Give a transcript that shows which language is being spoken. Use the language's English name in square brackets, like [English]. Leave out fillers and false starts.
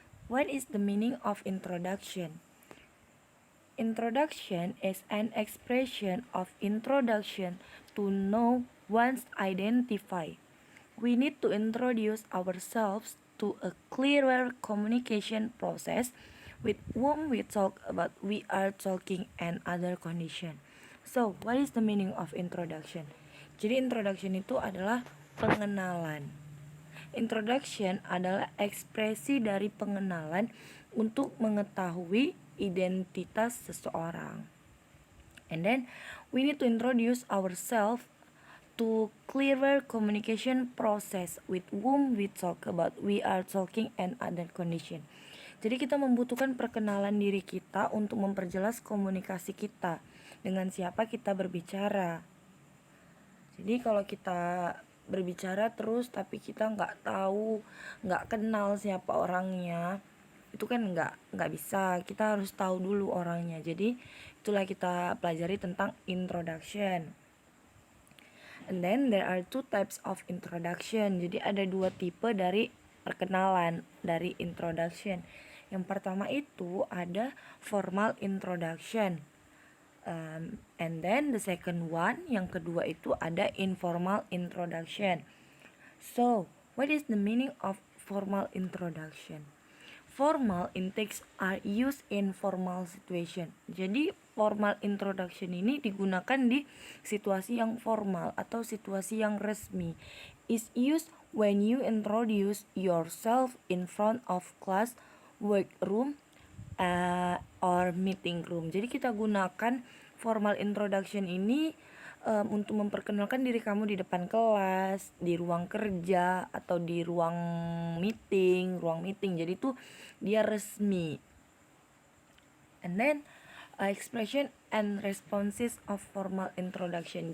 [English] What is the meaning of introduction? Introduction is an expression of introduction to know one's identity. We need to introduce ourselves to a clearer communication process with whom we talk about we are talking and other condition. So, what is the meaning of introduction? [Indonesian] Jadi introduction itu adalah pengenalan. Introduction adalah ekspresi dari pengenalan untuk mengetahui identitas seseorang. [English] And then we need to introduce ourselves to clearer communication process with whom we talk about we are talking and other condition. [Indonesian] Jadi kita membutuhkan perkenalan diri kita untuk memperjelas komunikasi kita dengan siapa kita berbicara. Jadi kalau kita berbicara terus tapi kita nggak tahu, nggak kenal siapa orangnya, itu kan nggak bisa. Kita harus tahu dulu orangnya. Jadi itulah kita pelajari tentang introduction. [English] And then there are two types of introduction. [Indonesian] Jadi ada dua tipe dari perkenalan dari introduction. Yang pertama itu ada formal introduction. [English] And then the second one, [Indonesian] yang kedua itu ada [English] informal introduction. So, what is the meaning of formal introduction? Formal intakes are used in formal situation. [Indonesian] Jadi formal introduction ini digunakan di situasi yang formal atau situasi yang resmi. [English] Is used when you introduce yourself in front of class, workroom, or meeting room. [Indonesian] Jadi kita gunakan formal introduction ini untuk memperkenalkan diri kamu di depan kelas, di ruang kerja, atau di ruang meeting. Jadi itu dia resmi. [English] And then expression and responses of formal introduction.